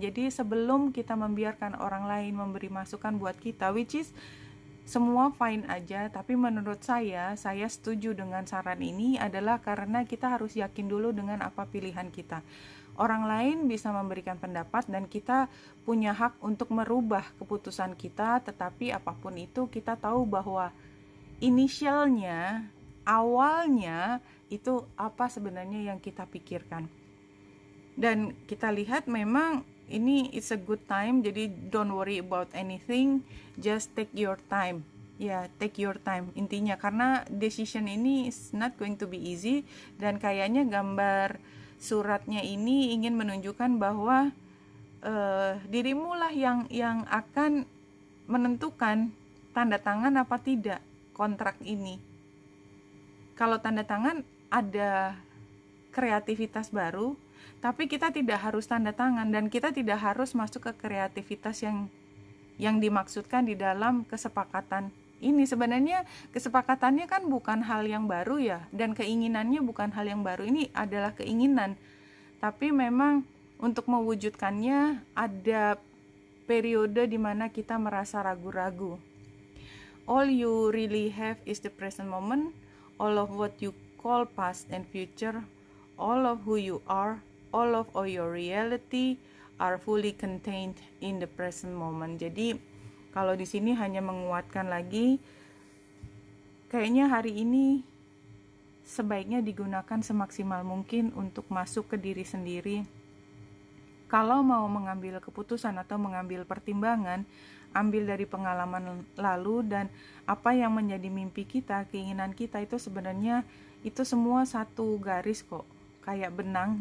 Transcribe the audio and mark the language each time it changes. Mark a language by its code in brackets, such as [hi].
[id] Jadi sebelum kita membiarkan orang lain memberi masukan buat kita, [en] which is [id] semua fine aja, tapi menurut saya setuju dengan saran ini adalah karena kita harus yakin dulu dengan apa pilihan kita. Orang lain bisa memberikan pendapat dan kita punya hak untuk merubah keputusan kita, tetapi apapun itu kita tahu bahwa inisialnya, awalnya itu apa sebenarnya yang kita pikirkan. Dan kita lihat memang ini [en] it's a good time, jadi don't worry about anything, just take your time. Take your time [id] intinya, karena [en] decision ini is not going to be easy. [id] Dan kayaknya gambar suratnya ini ingin menunjukkan bahwa dirimu lah yang akan menentukan tanda tangan apa tidak kontrak ini. Kalau tanda tangan ada kreativitas baru, tapi kita tidak harus tanda tangan dan kita tidak harus masuk ke kreativitas yang dimaksudkan di dalam kesepakatan ini. Sebenarnya kesepakatannya kan bukan hal yang baru ya, dan keinginannya bukan hal yang baru. Ini adalah keinginan, tapi memang untuk mewujudkannya ada periode di mana kita merasa ragu-ragu. [en] All you really have is the present moment. All of what you call past and future, all of who you are, all of your reality are fully contained in the present moment. [id] Jadi kalau di sini hanya menguatkan lagi kayaknya hari ini sebaiknya digunakan semaksimal mungkin untuk masuk ke diri sendiri. Kalau mau mengambil keputusan atau mengambil pertimbangan, ambil dari pengalaman lalu dan apa yang menjadi mimpi kita, keinginan kita itu sebenarnya itu semua satu garis kok, kayak benang.